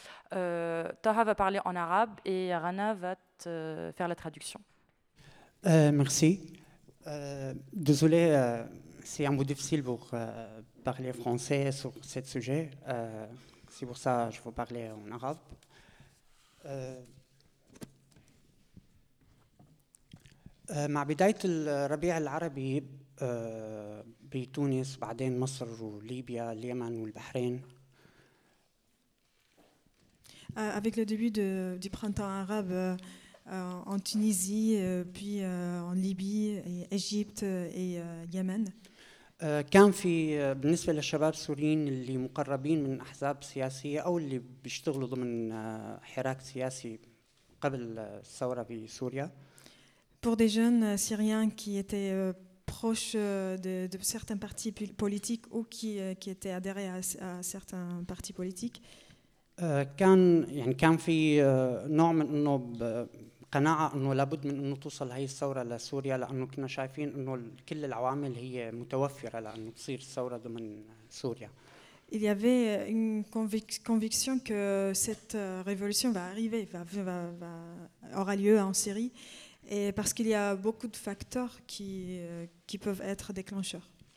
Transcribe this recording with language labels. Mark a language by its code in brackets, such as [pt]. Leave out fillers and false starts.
[fr] Taha va parler en arabe et Rana va te faire la traduction. Merci. Désolé, c'est un peu difficile pour parler français sur ce sujet. C'est pour ça que je vais parler en arabe. [ar] مع بداية الربيع العربي بتونس بعدين مصر وليبيا اليمن والبحرين. [fr] Avec le début du printemps arabe en Tunisie puis en Libye et Égypte et Yémen. [ar] كان في بالنسبة للشباب السوريين اللي مقربين من أحزاب سياسية أو اللي بيشتغلوا ضمن حراك سياسي قبل الثورة في سوريا. [fr] Pour des jeunes syriens qui étaient proches de certains partis politiques ou qui étaient adhérés à certains partis politiques. [ar] كان في نوع من انه قناعة انه لابد من انه توصل هاي الثورة لسوريا لانه كنا شايفين انه كل العوامل هي متوفرة لانه تصير الثورة ضمن سوريا. [fr] Il y avait une conviction que cette révolution va arriver, va aura lieu en Syrie. Et parce qu'il y a beaucoup de facteurs qui peuvent être déclencheurs.